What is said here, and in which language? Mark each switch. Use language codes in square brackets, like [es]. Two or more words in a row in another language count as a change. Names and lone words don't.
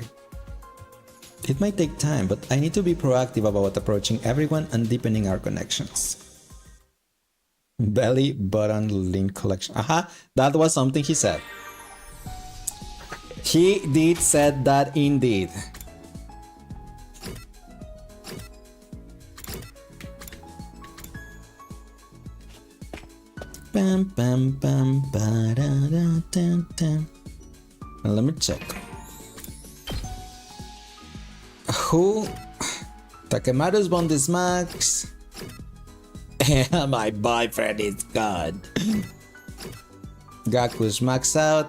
[en] It might take time, but I need to be proactive about approaching everyone and deepening our connections. Belly button link collection. Aha, that was something he said. He did said that indeed. Bam bam bam ba da da da da. Let me check. Who? Takemaru's bond is max. My boyfriend is gone. Gaku's max out.